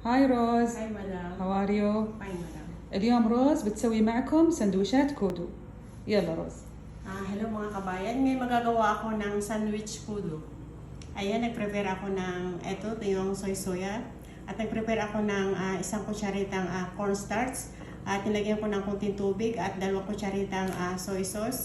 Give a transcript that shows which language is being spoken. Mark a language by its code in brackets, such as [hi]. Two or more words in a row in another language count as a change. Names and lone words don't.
[ar] هاي روز. هاي مدام. [en] How are you؟ [ar] هاي مدام. اليوم روز بتسوي معكم سندويشات كودو. يلا روز. [tl] Hello mga kabayan. Ngayon magagawa ako ng sandwich kudo. Ayan, nag-prepare ako ng ito yung soy soya. At nag-prepare ako ng isang kutsaritang cornstarch. At nilagyan ko ng kunting tubig at 2 kutsaritang [en] soy sauce.